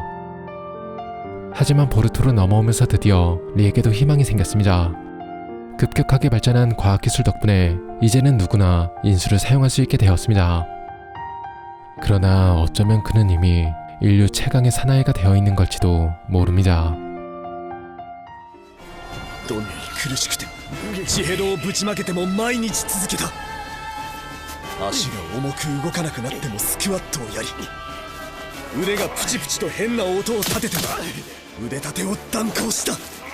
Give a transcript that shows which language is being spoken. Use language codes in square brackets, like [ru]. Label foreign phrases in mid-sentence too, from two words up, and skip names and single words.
[ko] 하지만 보르토로 넘어오면서 드디어 리에게도 희망이 생겼습니다. 급격하게 발전한 과학기술 덕분에 이제는 누구나 인수를 사용할 수 있게 되었습니다. 그러나 어쩌면 그는 이미 인류 최강의 사나이가 되어 있는 걸지도 모릅니다. [ja] どんなに苦しくても血ヘドをぶちまけても毎日続けた。足が重く動かなくなってもスクワットをやり、腕がプチプチと変な音を立てても腕立てを断行した。